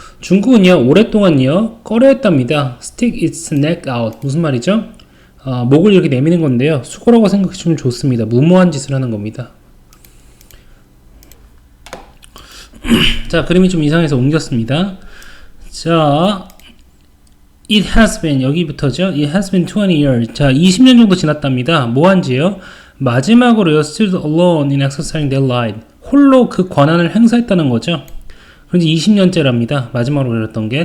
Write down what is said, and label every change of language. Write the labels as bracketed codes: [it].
[ko] 중국은요, 오랫동안요, 꺼려했답니다. [en] stick its neck out. [ko] 무슨 말이죠? 목을 이렇게 내미는 건데요. 수고라고 생각해주면 좋습니다. 무모한 짓을 하는 겁니다. 자, 그림이 좀 이상해서 옮겼습니다. [en] 자, it has been, [ko] 여기부터죠. [en] it has been 20 years. [ko] 자, 20년 정도 지났답니다. 뭐한지요? 마지막으로요, [en] stood alone in exercising their right. [ko] 홀로 그 권한을 행사했다는 거죠. 그런데 20년째랍니다. 마지막으로 그랬던 게.